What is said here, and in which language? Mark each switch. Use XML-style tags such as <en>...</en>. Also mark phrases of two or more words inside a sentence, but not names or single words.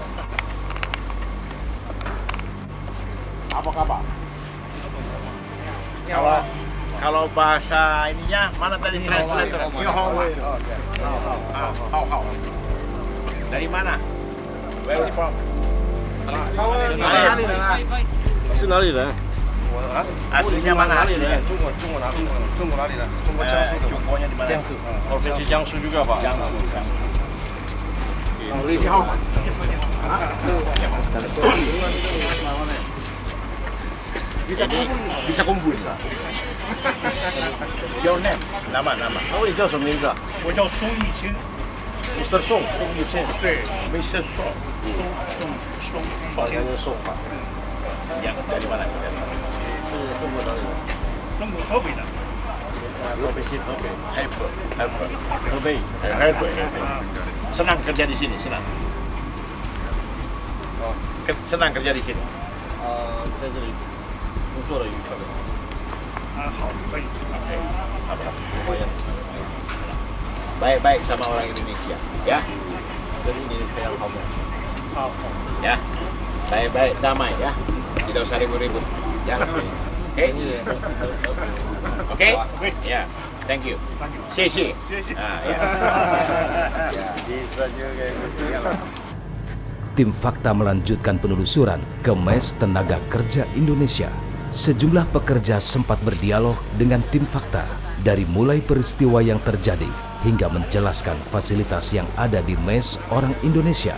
<id>Apa kabar? Kalau bahasa ininya mana tadi translator? Yohawa. How. Dari mana?</id> <en>Where are you from?</en> <id>Aslinya mana aslinya? Jungkonya di mana? Provinsi Jiangsu juga Pak. Jiangsu. Bisa kumpul.</id> <en>Your name?</en> <id>Nama.</id> <zh>你叫什么名字？我叫宋玉清。Mr. Song， 宋玉清。对 ，Mr. Song。</zh> <id>宋。Yang dari mana?</id> <zh>是中国哪里人？中国河北的。</zh> <id>河北。河北。Senang kerja di sini, senang. Senang kerja di sini.</id> <zh>在这里工作了一个月。好，可以。</zh> <id>Baik sama orang Indonesia, ya. Jadi ini kayak kamu. Ya. Baik, damai ya. Tidak usah ribut-ribut. Ya. Oke? Ya.</id> <en>Thank you.</en> <id>Xie. Ya. Bisa juga gitu. Tim Fakta melanjutkan penelusuran ke Mes Tenaga Kerja Indonesia. Sejumlah pekerja sempat berdialog dengan tim Fakta dari mulai peristiwa yang terjadi hingga menjelaskan fasilitas yang ada di Mes orang Indonesia.</id>